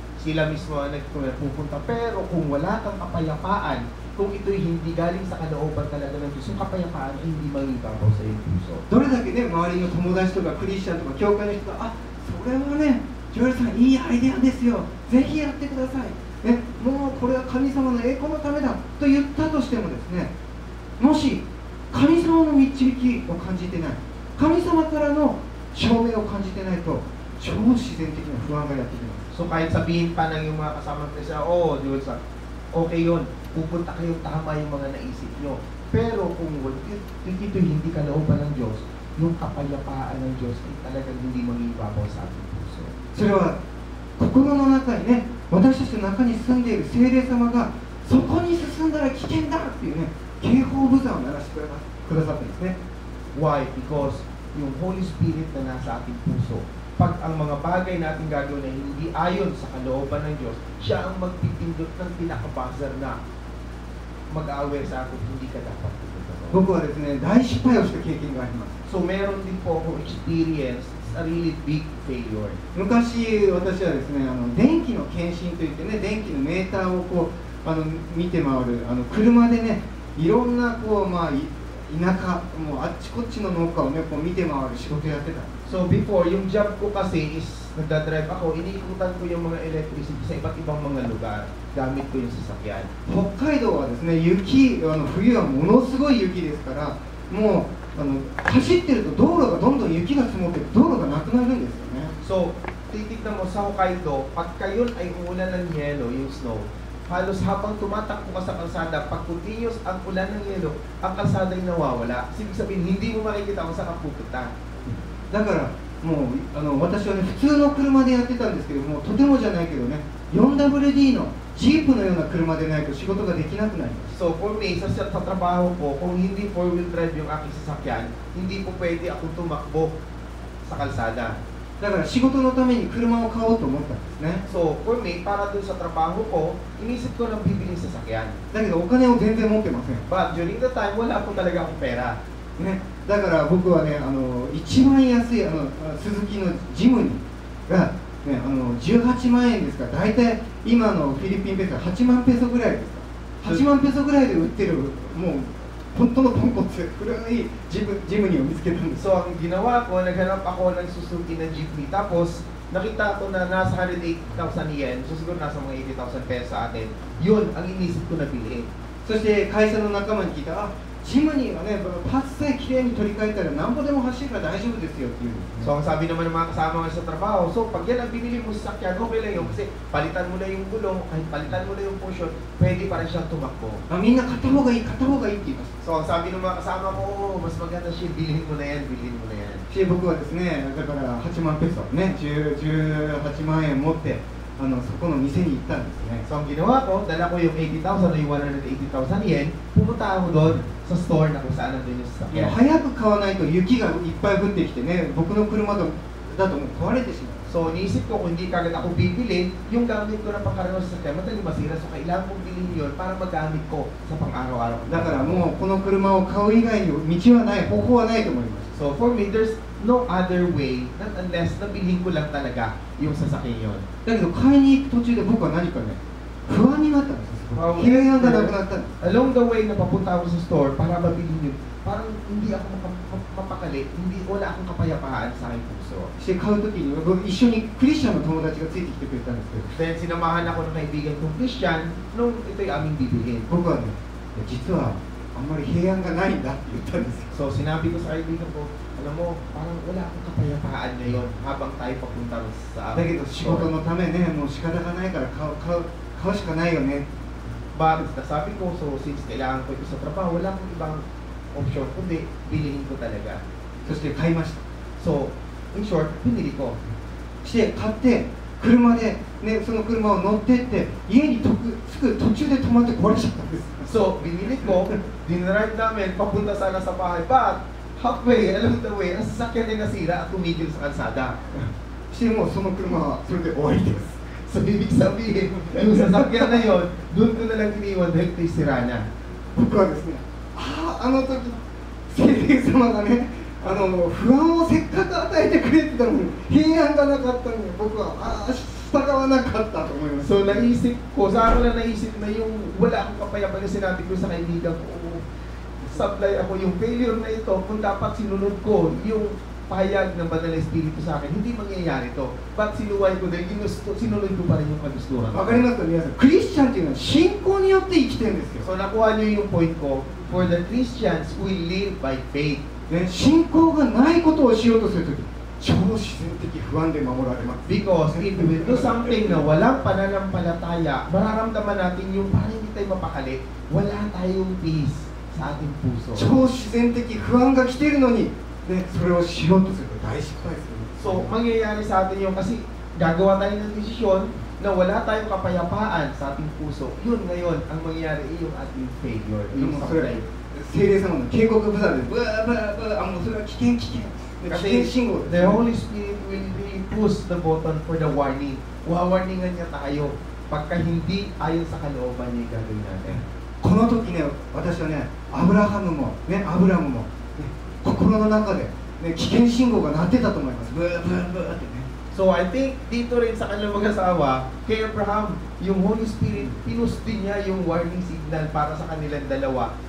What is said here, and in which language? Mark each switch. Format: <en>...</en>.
<tl>Sila mismo ang nagpupunta. Pero kung wala kang kapayapaan, kung ito'y hindi galing sa kalooban talaga ng Diyos, yung kapayapaan ay hindi mangibabaw sa iyong puso.</tl> <ja>どれだけね、周りの友達とかクリスチャンとか教会の人が、それはね、ジョエルさんいいアイデアですよ、ぜひやってください、ね、もうこれは神様の栄光のためだと言ったとしてもですね、もし神様の導きを感じてない、神様からの証明を感じてないと超自然的な不安がやってきます。</ja> <tl>So kahit sabihin pa ng yung mga kasama ko sa, Diyos, okay yun, pupunta kayo, tama yung mga naisip nyo. Pero kung ito hindi kalooban ng Diyos, yung kapayapaan ng Diyos ay talagang hindi mangibabaw sa ating puso.</tl> <ja>それは心の中にね、私たちの中に住んでいる聖霊様がそこに進んだら危険だっていうね、警報ブザーを鳴らしてくださったんですね。</ja> <en>Why?</en> <tl>Because yung Holy Spirit na nasa ating puso, pag ang mga bagay natin gagawin na hindi ayon sa kalooban ng Diyos, siya ang magpipindot ng pinaka-buzzer na mag-aware sa akin, hindi ka dapat pupunta.</tl> <ja>僕はですね、大失敗をした経験があります。</ja> <tl>So meron din po ako experience,</tl> <en>it's a really big failure.</en> <ja>昔私はですね、電気の検診といってね、電気のメーターをこう見て回る車でね、いろんなこう田舎、もうあっちこっちの農家をね、こう見て回る仕事やってた。</ja> <tl>So before, yung job ko kasi is nagdadrive ako, iniikutan ko yung mga electricity sa iba't ibang mga lugar. Gamit ko yung sasakyan.</tl> <ja>北海道はですね、冬はものすごい雪ですから、もう走ってると道路がどんどん雪が積もって道路がなくなるんですよね。</ja> <tl>So, titignan mo sa Hokkaido, pagka yun ay umulan ng yelo, yung snow, halos habang tumatakbo ka sa kalsada, pag continuous ang ulan ng yelo, ang kalsada ay nawawala. Ibig sabihin, hindi mo makikita kung saan ka pupunta.</tl> <ja>だからもう私はね、普通の車でやってたんですけども、とてもじゃないけどね、 4WD のジープのような車でないと仕事ができなくなります。</ja> <en>So for me,</en> <tl>sa trabaho ko, kung hindi four-wheel drive yung aking sasakyan, hindi po pwede akong tumakbo sa kalsada.</tl> <ja>だから仕事のために車を買おうと思ったんですね。</ja> <en>So for me,</en> <tl>para dun sa trabaho ko, inisip ko ng bibiling sasakyan.</tl> <ja>だけどお金を全然持ってません。</ja> <en>But during the time,</en> <tl>wala po talaga akong pera.</tl> <ja>ね、だから僕はね、一番安いスズキのジムニーが、ね、18万円ですから、大体今のフィリピンペソは8万ペソぐらいですから、8万ペソぐらいで売ってる、もう本当のポンコツ、古いジムニーを見つけたんです。</ja> <tl>So ang ginawa ko, naghanap ako ng Suzuki na jeepney. Tapos, nakita ko na nasa 108,000 yen, so siguro nasa mga 80,000 pesos sa atin. Yun ang inisip ko na bilhin.</tl> <ja>そして会社の仲間に聞いたら、ジムニーはね、パーツさえきれいに取り替えたら何歩でも走るから大丈夫ですよっていう、ね。</ja> <tl>So ang sabi naman ng mga kasama nga sa trabaho, so pag yan ang binili mo sa sakyan, okay lang yun. Kasi palitan mo na yung gulong, kahit palitan mo na yung portion, pwede pa rin siyang tumakbo.</tl> <ja>みんな買った方がいい、買った方がいいって言います。</ja> <tl>So ang sabi ng mga kasama ko, mas maganda siya, bilhin mo na yan, bilhin mo na yan.</tl> <ja>し僕はですね、だから8万ペソね、18万円持ってそこの店に行ったんですね。</ja> <tl>So ang ginawa ko, dala ko yung 80,000 o yung 180,000 yen, pumunta ako doon sa store na kung saan nandun yung</tl> <ja>いや</ja> <tl>sasakyan.</tl> <ja>早く買わないと雪がいっぱい降ってきてね、僕の車だともう壊れてしまう。</ja> <tl>So iniisip ko kung hindi kagad ako bibili, yung gamit ko na pangkaraniwan sa sasakyan, madali masira. So kailangan kong bilhin yun para magamit ko sa pang-araw-araw.</tl> <ja>だからもうこの車を買う以外に道はない、方法はないと思います。</ja> <en>So for me, there's no other way not unless</en> <tl>nabilhin ko lang talaga yung sasakyan yun.</tl> <ja>だけど買いに行く途中で僕は何かね、不安になったんですよ。平安がなくなったんです。</ja> <en>Along the way</en> <tl>na papunta ako sa store para mabilin yun, parang hindi ako mapakali, wala akong kapayapaan sa aking puso.</tl> <ja>して買う時に僕一緒にクリスチャンの友達がついてきてくれたんですけど、</ja> <tl>Then sinamahan ako ng kaibigan kong Christian nung ito'y aming bibilhin.</tl> <ja>僕はね、実はあんまり平安がないんだって言ったんですよ。</ja> <tl>So sinabi ko sa kaibigan ko, alam mo, parang wala akong kapayapaan ngayon habang tayo papunta sa</tl> <ja>だけど仕事のためね、もう仕方がないから買うしかないよね。</ja> <tl>But sabi ko, so since kailangan ko ito sa trabaho, wala akong ibang option kundi bilhin ko talaga.</tl> <ja>そして買いました。</ja> <tl>So,</tl> <en>in short,</en> <tl>pinili ko.</tl> <ja>して買って車で、ね、その車を乗ってって家に着く途中で止まって壊れちゃったんです。</ja> <tl>So, binili ko, dinrive namin, papunta sana sa bahay. But, halfway, along the way, ang sasakyan ay nasira at tumigil sa kalsada.</tl> <ja>してもうその車はそれで終わりです。</ja> <tl>So, ibig sabihin, yung sasakyan na yun, doon ko na lang iniwan dahil ito'y sira na.</tl> <ja>僕はですね、あの時聖霊様がね、不安をせっかく与えてくれてたのに平安がなかったのに僕は従わなかったと思います。</ja> <tl>So, naisip ko, sa ako lang naisip na yung wala akong kapayapaan na sinabi ko sa kaibigan ko, sablay ako yung failure na ito, kung dapat sinunod ko yung pahayag ng Banal na Espiritu sa akin, hindi mangyayari ito. But sinuway ko dahil sinunod ko pa rin yung kagustuhan.</tl> <ja>わかりますか皆さん、クリスチャンっていうのは信仰によって生きてるんですよ。</ja> <en>So,</en> <tl>nakuha niyo yung point ko,</tl> <en>for the Christians, we live by faith.</en> <ja>ね、信仰がないことをしようとするとき、超自然的不安で守られます。</ja> <en>Because if we will do something</en> <tl>na walang pananampalataya, mararamdaman natin yung parang hindi tayo mapakali, wala tayong peace sa ating puso.</tl> <ja>超自然的不安が来ているのに、ね、それをしようとすると大失敗する。</ja> <tl>So, mangyayari sa atin yung kasi gagawa tayo ng desisyon na wala tayong kapayapaan sa ating puso. Yun ngayon ang mangyayari yung ating failure.</tl> <ja>で</ja> <tl>Yung</tl> <ja>もそれ</ja> <en>supply.</en> <ja>聖霊様の警告ブザーでブワーブワーブワー、もうそれは危険危険、危険</ja> <tl>Kasi</tl> <ja>信号です、</ja> <en>the Holy Spirit will really push the button for the warning.</en> <tl>Wawarningan niya tayo pagka hindi ayon sa kalooban niya yung gagawin natin.</tl> <ja>この時ね、私はね、アブラハムも、ね、アブラムも、ね、心の中で、ね、危険信号が鳴ってたと思います。ブーブーブーってね。</ja> <en>So I think</en> <tl>dito rin sa kanilang mag-asawa, kay Abraham, yung Holy Spirit, pinus din niya yung warning signal para sa kanilang dalawa.</tl>